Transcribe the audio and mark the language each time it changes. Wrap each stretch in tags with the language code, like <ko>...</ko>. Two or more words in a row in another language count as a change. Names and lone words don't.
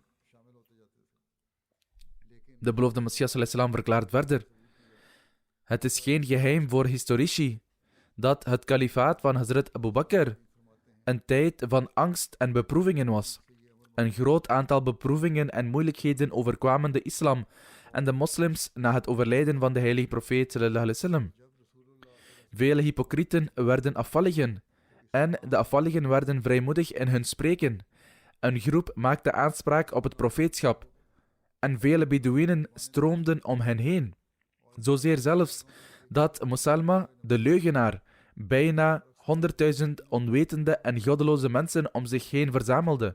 <nl>De beloofde Messias</nl> <ar>عليه السلام</ar> <nl>verklaart verder: het is geen geheim voor historici dat het kalifaat van Hazrat Abu Bakr een tijd van angst en beproevingen was. Een groot aantal beproevingen en moeilijkheden overkwamen de islam en de moslims na het overlijden van de heilige profeet</nl> <ar>صلى الله عليه وسلم.</ar> <nl>Vele hypocrieten werden afvalligen en de afvalligen werden vrijmoedig in hun spreken. Een groep maakte aanspraak op het profeetschap en vele Bedouinen stroomden om hen heen. Zozeer zelfs dat Muselma, de leugenaar, bijna 100.000 onwetende en goddeloze mensen om zich heen verzamelde.</nl>